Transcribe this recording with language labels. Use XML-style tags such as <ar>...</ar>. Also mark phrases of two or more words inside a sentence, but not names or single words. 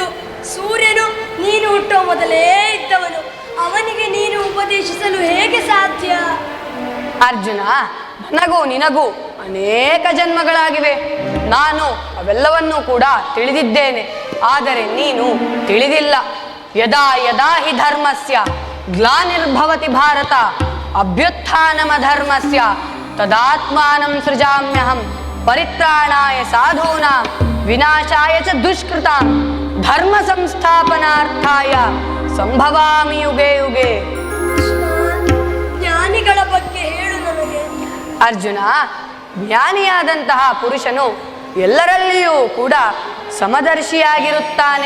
<kn>ಸೂರ್ಯನು ನೀನು ಹುಟ್ಟುವ ಮೊದಲೇ ಇದ್ದವನು. ಅವನಿಗೆ ನೀನು ಉಪದೇಶಿಸಲು ಹೇಗೆ ಸಾಧ್ಯ? ಅರ್ಜುನ, ನನಗೂ ನಿನಗೂ ಅನೇಕ ಜನ್ಮಗಳಾಗಿವೆ. ನಾನು ಅವೆಲ್ಲವನ್ನೂ ಕೂಡ ತಿಳಿದಿದ್ದೇನೆ. ಆದರೆ ನೀನು ತಿಳಿದಿಲ್ಲ.</kn> <sa>ಯದಾ ಯದಾ ಹಿ ಧರ್ಮಸ್ಯ ಗ್ಲಾನಿರ್ಭವತಿ ಭಾರತ ಅಭ್ಯುತ್ಥಾನಮಧರ್ಮಸ್ಯ ತದಾತ್ಮಾನಂ ಸೃಜಾಮ್ಯಹಂ ಪರಿತ್ರಾಣಾಯ ಸಾಧೂನಾಂ ವಿನಾಶಾಯ ಚ ದುಷ್ಕೃತಾಂ ಧರ್ಮ ಸಂಸ್ಥಾಪನಾರ್ಥಾಯ ಸಂಭವಾಮಿ ಯುಗೆ ಯುಗೆ.</sa> <kn>ಜ್ಞಾನಿಗಳ ಬಗ್ಗೆ ಹೇಳು ನನಗೆ. ಅರ್ಜುನ, ಜ್ಞಾನಿಯಾದಂತಹ ಪುರುಷನು ಎಲ್ಲರಲ್ಲಿಯೂ ಕೂಡ ಸಮದರ್ಶಿಯಾಗಿರುತ್ತಾನೆ.</kn>